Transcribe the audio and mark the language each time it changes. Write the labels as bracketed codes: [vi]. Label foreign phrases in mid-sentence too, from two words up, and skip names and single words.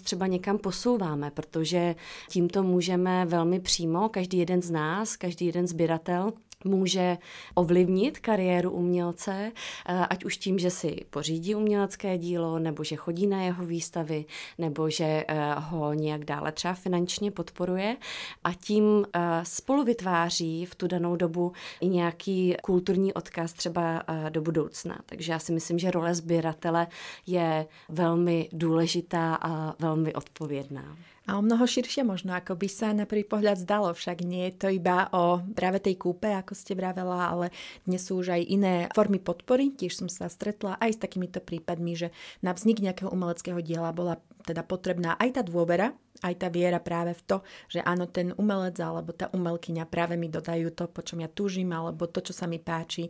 [cs] třeba někam posouváme, protože tímto můžeme velmi přímo, každý jeden z nás, každý jeden sběratel, může ovlivnit kariéru umělce, ať už tím, že si pořídí umělecké dílo, nebo že chodí na jeho výstavy, nebo že ho nějak dále třeba finančně podporuje a tím spolu vytváří v tu danou dobu i nějaký kulturní odkaz třeba do budoucna. Takže já si myslím, že role sběratele je velmi důležitá a velmi odpovědná. [sk] A o mnoho širšie možno, ako by sa na prvý pohľad zdalo. Však nie je to iba o práve tej kúpe, ako ste vravela, ale dnes sú už aj iné formy podpory. Tiež som sa stretla aj s takýmito prípadmi, že na vznik nejakého umeleckého diela bola teda potrebná aj tá dôvera, aj tá viera práve v to, že áno, ten umelec alebo tá umelkyňa práve mi dodajú to, po čom ja túžim, alebo to, čo sa mi páči.